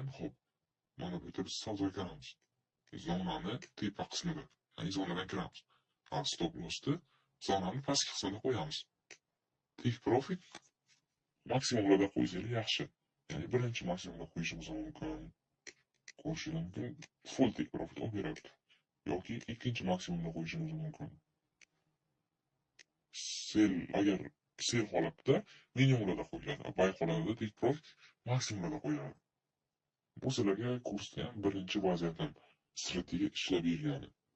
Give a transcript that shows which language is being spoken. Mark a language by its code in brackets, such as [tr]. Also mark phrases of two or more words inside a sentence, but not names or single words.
[uz] Hop, mana bu yerda biz savdoga kiramiz. Zonani tepa qismida, ya'ni zonadan kiramiz. [en] Stop lossni [uz] zonani pastki qismida qo'yamiz. [en] Take profit [uz] maksimumlarda qo'ysangiz yaxshi. Ya'ni birinchi maksimumda qo'yishimiz mumkin. Ko'rishingiz mumkin, [en] full take profit [uz] olib beradi. yoki ikkinchi maksimumga qo'yishimiz mumkin. Sell agar sell holatda minimumlarda qo'yiladi, buy holatida [en] take profit [uz] maksimumlarda qo'yiladi. Bu sizlarga kursda ham birinchi vaziyatdan strategiya ishlab bergani.